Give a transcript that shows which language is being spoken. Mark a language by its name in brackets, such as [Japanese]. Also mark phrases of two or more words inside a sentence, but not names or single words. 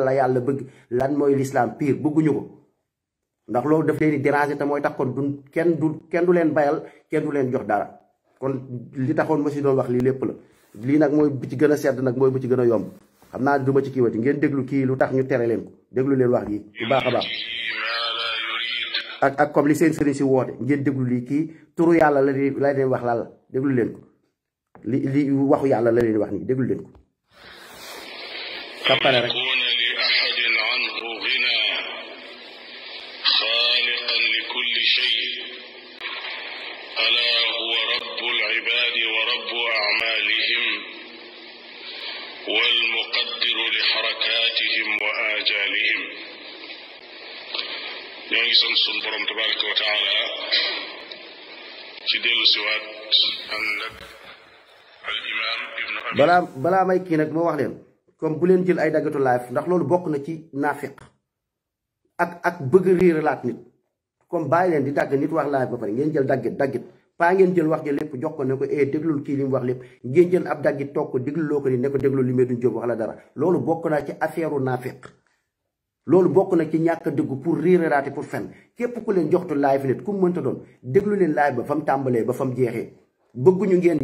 [Wolof] la yàlla bëgg lan mooy l'islam pire bëgguñu ko ndax loolu daf leen di déranger te mooy tax kon du kenn du leen bayal kenn du leen jox dara kon li taxoon ma si doon wax lii lépp la lii nag mooy bu ci gën a sedd nag mooy bu ci gën a yomb xam naa du ma ci kiiwati ngeen déglu kii lu tax ñu tere leen ko déglu leen wax lii bu baax a baax ak comme li seen sëriñ si woote ngeen déglu lii kii turu yàlla la leen wax lan la déglu leen ko li waxu yàlla la leen wax nii déglu leen ko kappale rek [Arabic] والمقدر لحركاتهم وآجالهم [Wolof] ñoo sant sun borom [Arabic] تبارك وتعالى [Wolof] ci dellu siwaat ànd ak al imam ibnu abi balaa may kii nag moo wax leen comme bu leen jël ay daggatu live ndax loolu bokk na ci naafiq ak bëgg réeralaat nit comme bàyyi leen di dagg nit wax live ba pare ngeen jël daggit paa ngeen jël wax ji lépp jox ko ne ko déglul kii li mu wax lépp ngeen jël ab daggit toog ko dégluloo ko ni ne ko déglul li Medoune Diop wax la dara loolu bokk na ci affaire u naafiq loolu bokk na ci ñàkk dëgg pour réeralaate pour fen képp ku leen joxtu live nit ku mu mënta doon déglu leen live ba fa mu tàmbalee ba fa mu jeexee bëgguñu ngeen